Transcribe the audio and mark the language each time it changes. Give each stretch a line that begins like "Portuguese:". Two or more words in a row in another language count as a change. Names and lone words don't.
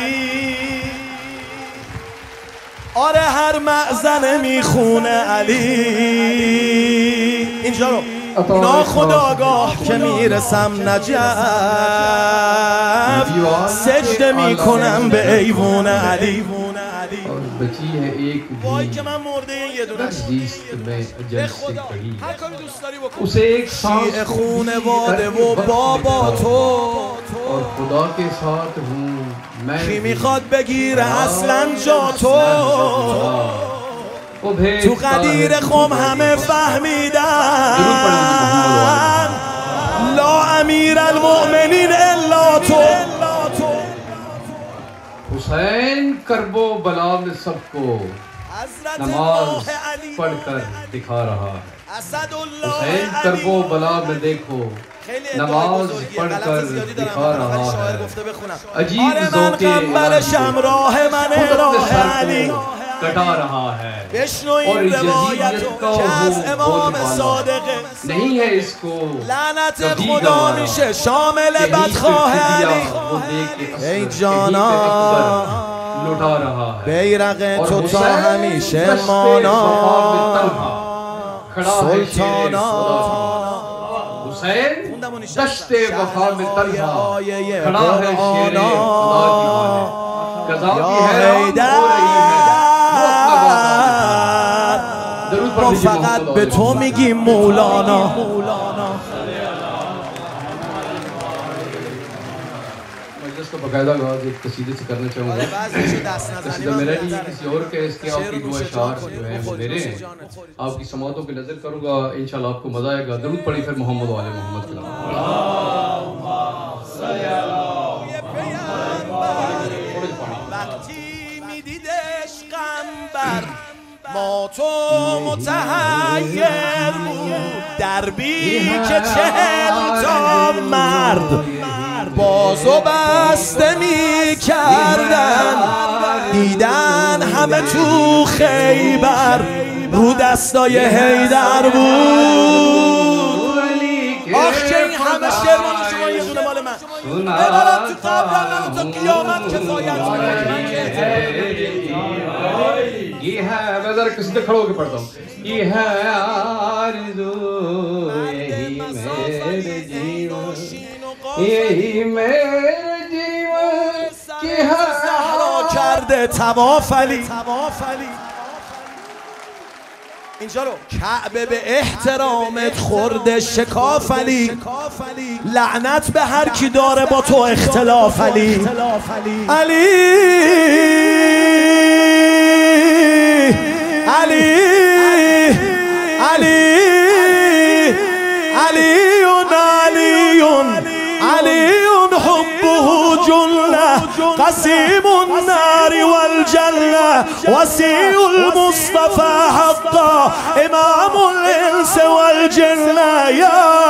Persian: آره هر معزنه میخونه علی اینجا رو ناخداگاه که میرسم نجف سجده میکنم به ایوون علی
Urdu: بچی ہے ایک
Persian: وای که من مرده یه دونه به خدا هر کاری دوست داری بکن
Urdu: اسے ایک سانس
Persian: خونواده و بابا تو
Urdu: اور خدا کے ساتھ ہوں
Persian: کی میخواد بگیره اصلا جا تو تو قدیر خم همه فهمیدن
Arabic: لا امیر المؤمنین الا
Persian: تو
Urdu: حسین کرب و بلا میں سب کو نماز پڑھ کر دکھا رہا حسین کرب و بلا میں دیکھو نماز پڑھ کر دکھا رہا ہے عجیب ذوق علی کٹا رہا ہے
Persian: بشنوین
Urdu: और
Persian: روایت که از امام صادقه
Urdu: نہیں ہے اس کو
Persian: لعنت خدا میشه شامل بدخواه علی ای جانا
Urdu: لٹا رہا ہے
Persian: بیرق تو تا همیشه مانا سلطانا
Urdu: حسین دشت وفا میں تنہا کھڑا ہے شیر خدا کی مانے قضا کی حیران ہو رہی ہے
Persian: ما فقط به تو میگیم مولانا
Urdu: اس کو باقاعدہ آواز ایک قصیدے سے کرنا چاہوں گا قصیدہ میرا نہیں کسی اور کے اس کے آپ کی دو اشعار جو ہیں وہ میرے ہیں آپ کی سماعتوں پہ نذر کروں گا انشاءاللہ آپ کو مزہ آئے گا درود پڑھی پھر محمد والے محمد کے نام
Persian: ما تو متحیر بود دربی که 40 تا مرد بازو بسته می کردن دیدن همه تو خیبر رو دستای حیدر بود آخ که این همه شعر مال شما یه دونه مال من ببرم تو قبرم تا قیامت کفایت
Urdu: یہ ہے میں ذرا کسی کھڑو کے پڑھتا ہوں یہ ہے آرزو یہی میرے جیون یہی میرے جیون کی
Persian: सहرا کرده طواف علی اینجا رو کعبه به احترامت خورده شکاف علی لعنت به هر کی داره با تو اختلاف علی علی علی علی علی
Arabic: علی حبه جنة قسيم النار والجنة وسيء المصطفى حقا إمام الإنس والجنة يا